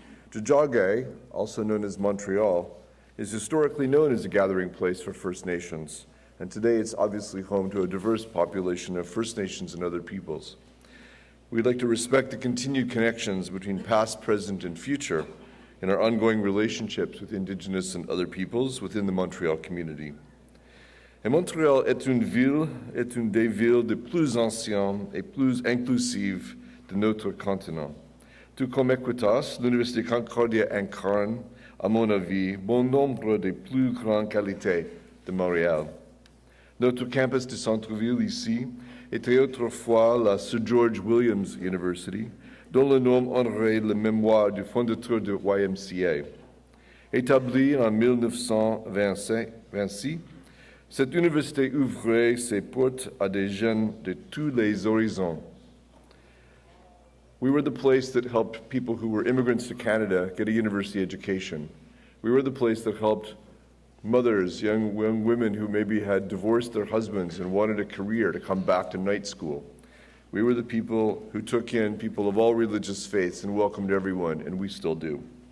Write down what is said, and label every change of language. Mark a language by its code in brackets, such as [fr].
[en] Tiohtià:ke, also known as Montreal, is historically known as a gathering place for First Nations, and today it's obviously home to a diverse population of First Nations and other peoples. We'd like to respect the continued connections between past, present, and future in our ongoing relationships with Indigenous and other peoples within the Montreal community. [fr] Et Montréal est une des villes les plus anciennes et plus inclusives de notre continent. Tout comme Equitas, l'Université Concordia incarne, à mon avis, bon nombre des plus grandes qualités de Montréal. Notre campus de centre-ville ici était autrefois la Sir George Williams University, dont le nom honorait la mémoire du fondateur du YMCA. Établie en 1926, cette université ouvrait ses portes à des jeunes de tous les horizons. [en] We were the place that helped people who were immigrants to Canada get a university education. We were the place that helped mothers, young women who maybe had divorced their husbands and wanted a career to come back to night school. We were the people who took in people of all religious faiths and welcomed everyone, and we still do.